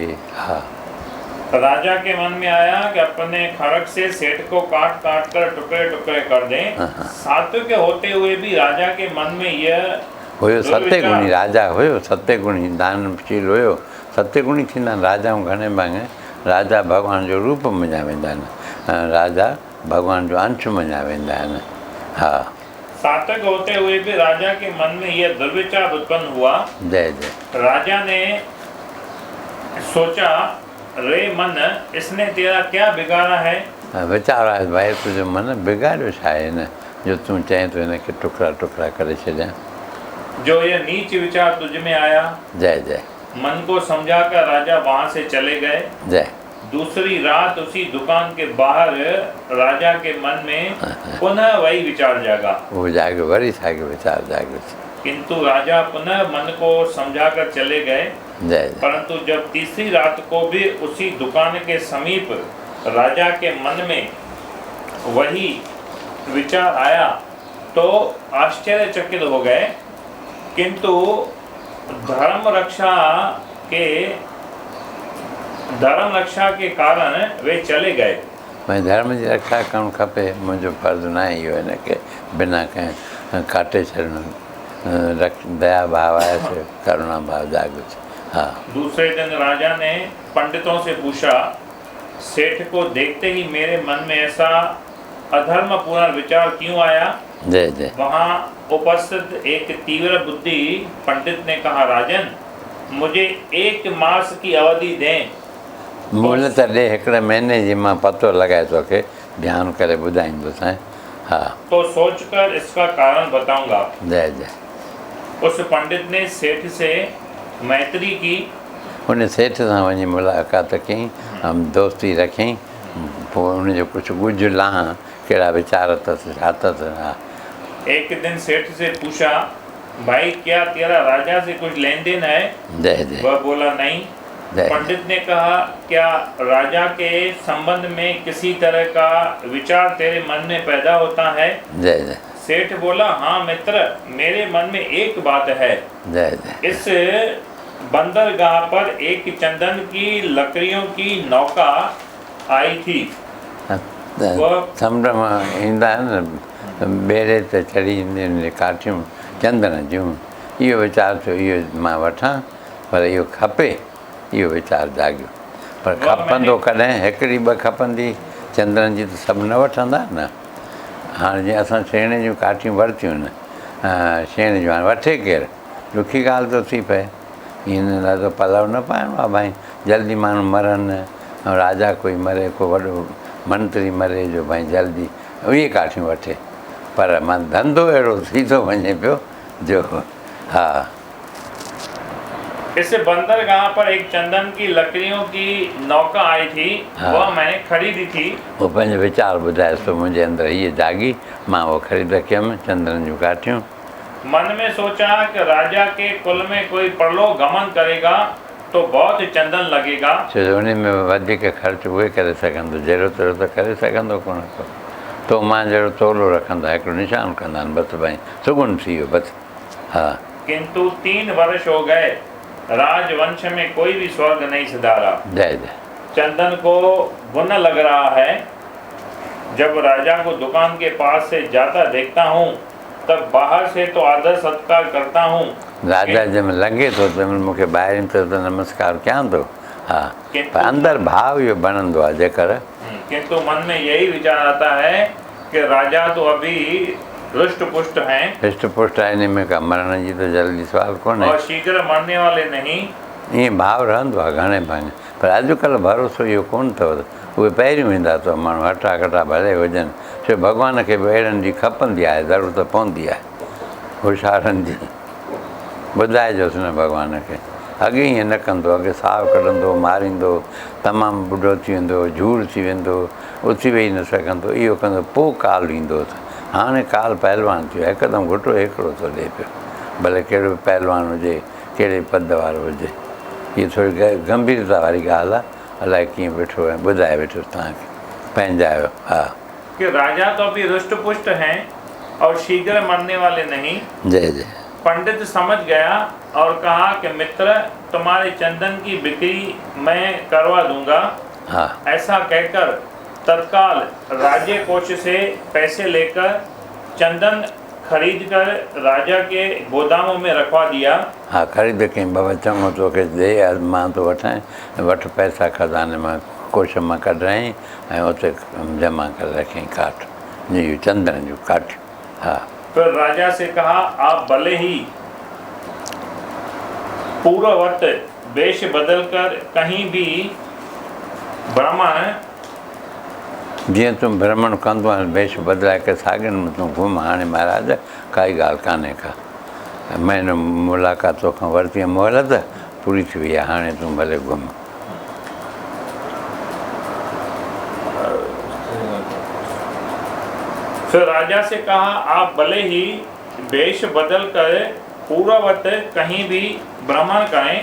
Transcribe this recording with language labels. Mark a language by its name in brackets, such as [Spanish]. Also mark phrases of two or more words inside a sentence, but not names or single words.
[Sindhi] हा, [Hindi] राजा के मन में आया कि अपने खड़ग से सेठ को काट काट कर टुकड़े टुकड़े कर दें। सात्विक होते हुए भी राजा के मन में यह [Sindhi] हुयो सत्य गुणी राजा हुयो, सत्य गुणी दानशील हुयो। सत्य गुणी थींदा आहिनि राजाऊं घणे भाङे। राजा भॻवान जो रूप मञा वेंदा आहिनि, राजा भॻवान जो अंश मञा वेंदा आहिनि। हा, [Hindi] सात्विक होते हुए भी राजा के मन में यह दुर्विचार उत्पन्न हुआ। जय जय। राजा ने सोचा, रे मन, इसने तेरा क्या बिगाड़ा है? [Sindhi] वीचार आहे भाई, तुंहिंजो मन बिगाड़ियो छा आहे हिन जो तूं चएं थो हिनखे टुकड़ा टुकड़ा करे छॾियां। [Hindi] जो यह नीच विचार तुझ में आया। जय जय। मन को समझाकर राजा वहां से चले गए। जय। दूसरी रात उसी दुकान के बाहर राजा के मन में पुनः वही विचार जागा। [Sindhi] वो जागे वरी साॻियो वीचार जाॻियो। [Hindi] किंतु राजा पुनः मन को समझाकर चले गए। जय। परंतु जब तीसरी रात को भी उसी दुकान के समीप राजा के मन में वही विचार आया तो आश्चर्यचकित हो गए। किंतु धर्म रक्षा के कारण वे चले गए। [Sindhi] भाई धर्म जी रक्षा करणु खपे, मुंहिंजो फर्ज़ु न आहे इहो हिनखे बिना कंहिं काटे छॾणु। दया भाव आहे से करुणा भाव जागृत। हाँ। [Hindi] दूसरे दिन राजा ने पंडितों से पूछा, सेठ को देखते ही मेरे मन में ऐसा अधर्मपूर्ण विचार क्यों आया? जय जय। वहाँ उपस्थित एक तीव्र बुद्धि पंडित ने कहा, राजन, मुझे 1 मास की अवधि दें। [Sindhi] मोहलत ॾे, हिकिड़े महीने जी मां पतो लॻाए तोखे ध्यानु करे ॿुधाईंदुसि। [Hindi] हाँ, तो सोचकर इसका कारण बताऊंगा। जय जय। उस पंडित ने सेठ से मैत्री की। [Sindhi] उन सेठ सां वञी मुलाक़ात कयईं, दोस्ती रखियईं। पोइ उनजो कुझु ॻुझ लाहां, कहिड़ा वीचार अथसि, छा अथसि। [Hindi] एक दिन सेठ से पूछा, भाई क्या तेरा राजा से कुछ लेन देन है? जय जय। वह बोला, नहीं। पंडित ने कहा, क्या राजा के संबंध में किसी तरह का विचार तेरे मन में पैदा होता है? जय जय। सेठ बोला, हाँ मित्र, मेरे मन में एक बात है। जय जय। इस बंदरगाह पर एक चंदन की लकड़ियों की नौका आई थी। [Sindhi] समुंड मां ईंदा आहिनि न, ॿेड़े ते चढ़ी ईंदियूं आहिनि काठियूं चंदन जूं। इहो वीचार थियो, इहो मां वठां, पर इहो खपे, इहो वीचार जाॻियो। पर खपंदो कॾहिं, हिकिड़ी 2 खपंदी चंदन जी त सभु न वठंदा न। हाणे जीअं असां छेणे जूं काठियूं वरितियूं न, छेणे जूं हाणे वठे केरु, ॾुखी ॻाल्हि थो थी पए। ईअं ॾाढो पलव न पाइणो आहे भाई, जल्दी माण्हू मरनि ऐं राजा कोई मरे, को वॾो मंत्री मरे जो भाई जल्दी उहे काठियूं वठे। पर मां धंधो अहिड़ो थी थो वञे पियो जो हा। [Hindi] इस बंदरगाह पर एक चंदन की लकड़ियों की नौका आई थी, वह मैंने खरीदी थी। [Sindhi] वो पंहिंजो वीचार ॿुधाए सो मुंहिंजे अंदरि हीअ जागी, मां उहो ख़रीद कयमि चंदन जूं काठियूं। [Hindi] मन में सोचा कि राजा के कुल में कोई परलोक गमन करेगा तो बहुत चंदन लगेगा। [Sindhi] छो जो उन में वधीक ख़र्च उहे करे सघंदो, जहिड़ो तहिड़ो त करे सघंदो कोन को। तो मां जहिड़ो तोलो रखंदा हिकिड़ो निशान कंदा आहिनि बसि भाई, सुगुन थी वियो बसि। हा। [Hindi] किंतु 3 वर्ष हो गए, राजवंश में कोई भी स्वर्ग नहीं सुधारा। जय जय। चंदन को गुण लग रहा है। जब राजा को दुकान के पास से जाता देखता हूँ तब बाहर से तो आदर सत्कार करता हूँ। [Sindhi] राजा जंहिंमें लॻे थो तंहिंमहिल मूंखे ॿाहिरि त नमस्कार कयां थो। हा, पर अंदरि भाव इहो बनंदो आहे जेकर। [Hindi] किंतु मन में यही विचार आता है कि राजा तो अभी हृष्ट पुष्ट हैं। [Sindhi] हृष्ट पुष्ट आहे, इन में का मरण जी त जल्दी सुवाल कोन्हे [Hindi] और शीघ्र मरने वाले नहीं। [Sindhi] ईअं भाव रहंदो आहे घणे भाङे, पर अॼुकल्ह भरोसो इहो कोन्ह अथव। उहे पहिरियों ईंदा अथव माण्हू हटा कटा भले हुजनि, छो भॻवान खे बि अहिड़नि जी खपंदी आहे, ज़रूरत पवंदी आहे होशियारनि जी। ॿुधाइजोसि न भॻवान खे। अॻे ईअं न कंदो, अॻे साहु कढंदो, मारींदो, तमामु ॿुढो थी वेंदो, झूर थी वेंदो, उथी वेही न सघंदो, इहो कंदो, पोइ काल ईंदो। हाणे काल पहलवान थियो आहे, हिकदमि घुटो हिकिड़ो थो ॾिए पियो, भले कहिड़ो पहलवान हुजे, कहिड़े पद वारो हुजे। हीअ थोरी गंभीरता वारी ॻाल्हि आहे। अलाए कीअं वेठो ऐं ॿुधाए वेठो तव्हांखे पंहिंजायो। हा। [Hindi] कि राजा तो अभी हृष्ट पुष्ट हैं और शीघ्र मरने वाले नहीं। जय जय। पंडित समझ गया और कहा कि मित्र, तुम्हारे चंदन की बिक्री मैं करवा दूंगा। हाँ। ऐसा कहकर तत्काल राज्य कोष से पैसे लेकर चंदन खरीदकर राजा के गोदामों में रखवा दिया। हाँ, [Sindhi] ख़रीद कयईं, बाबा चङो तोखे ॾे, मां तो वठां, वठ पैसा खज़ाने मां कोष मां कढाई ऐं उते जमा करे रखियईं काठ जी, चंदन जूं काठियूं। हा। [Hindi] फिर राजा से कहा, आप भले ही पूर्ववत वेश बदलकर कहीं भी भ्रमण, [Sindhi] जीअं तूं भ्रमण कंदो आहीं वेश बदिलाए करे साॻियुनि में तूं घुम। हाणे महाराज काई ॻाल्हि कान्हे का, महीनो मुलाक़ात तोखां वरिती मोहलत पूरी थी वई आहे, हाणे तूं भले घुम। [Hindi] फिर राजा से कहा, आप भले ही वेश बदल कर पूर्ववत कहीं भी भ्रमण करें।